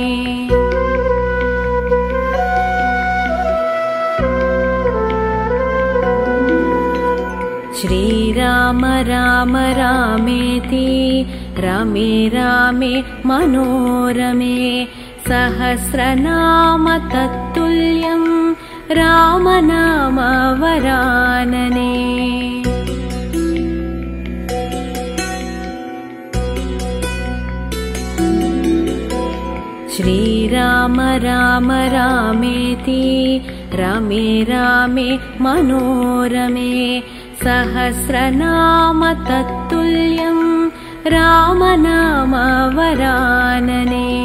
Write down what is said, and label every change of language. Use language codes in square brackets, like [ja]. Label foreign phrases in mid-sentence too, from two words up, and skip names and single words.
[sa] श्रीराम राम रामेति रमे रामे मनोरमे सहस्रनाम तत्तुल्यं రామనామ వరాననే శ్రీరామ రామ రామేతి రమే రామే మనోరమే సహస్రనామ తత్తుల్యం రామనామ వరాననే